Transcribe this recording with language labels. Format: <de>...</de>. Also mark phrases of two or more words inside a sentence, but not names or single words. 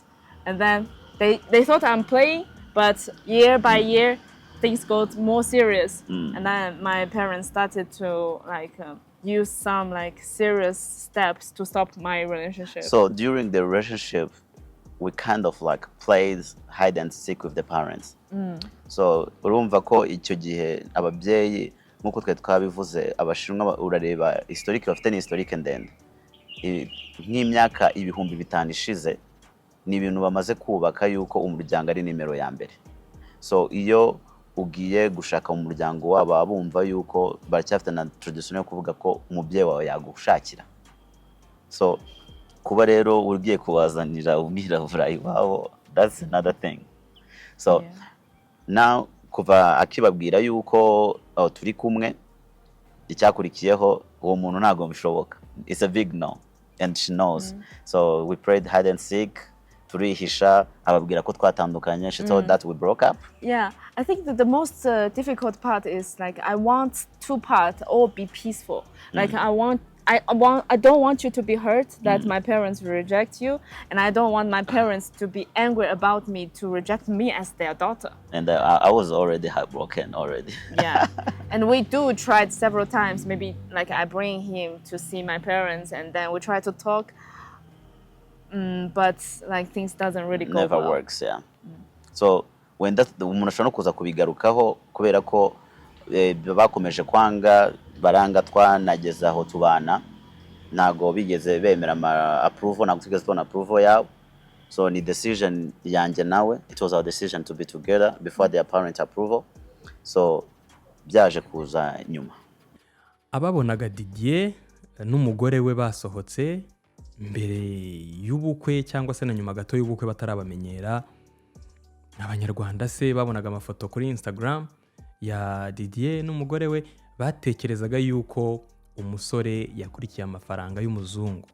<en>And then they thought I'm playing, but year by year, things got more serious. And then my parents started to like use some like serious steps to stop my relationship. So during the relationship, we kind of like played hide and seek with the parents.</en> <rw>So urumva ko icyo gihe ababyeyi nkuko twe twabivuze abashinwa urareba historique bafite ni historique ndende nk'imyaka ibihumbi 5 ishize ni ibintu bamaze kubaka yuko umuryango ari nimero ya mbere. So iyo ugiye gushaka mu muryango wabo abumva yuko baracyafite na tradition yo kuvuga ko umubyeyi wawe yagushakira. So kuba rero ugiye kubazanira umwirabura iwabo,</rw> <en>that's another thing.</en> <rw>So now kuva akibabwira yuko turi kumwe icyakurikiyeho uwo muntu ntago bishoboka.</rw> <en>It's a big no and she knows. So we played hide and seek,</en> <rw>turihisha ababwira ko twatandukanye.</rw> <en>She told that we broke up. Yeah, I think that the most difficult part is like I want two parts all be peaceful. Like I don't want you to be hurt that my parents reject you, and I don't want my parents to be angry about me to reject me as their daughter. And I was already heartbroken already. Yeah, and we do tried several times. Maybe like I bring him to see my parents, and then we try to talk. But like things doesn't really go Never well. works, yeah. So when that</en> <rw>umuntu ashobora kuza kubigarukaho kubera ko bakomeje kwanga baranga twanageza aho tubana nago bigeze bemera approval nago tugeze tubona approval yabo. So ni decision yanjye nawe,</rw> <en>it was our decision to be together before their parent approval.</en> <rw>So byaje kuza nyuma. Ababonaga Didier n'umugore we basohotse mbere y'ubukwe cyangwa se na nyuma gato y'ubukwe batarabamenyera, abanyarwanda se babonaga amafoto kuri Instagram ya Didier n'umugore we batekerezaga yuko umusore yakurikiye amafaranga y'umuzungu.</rw>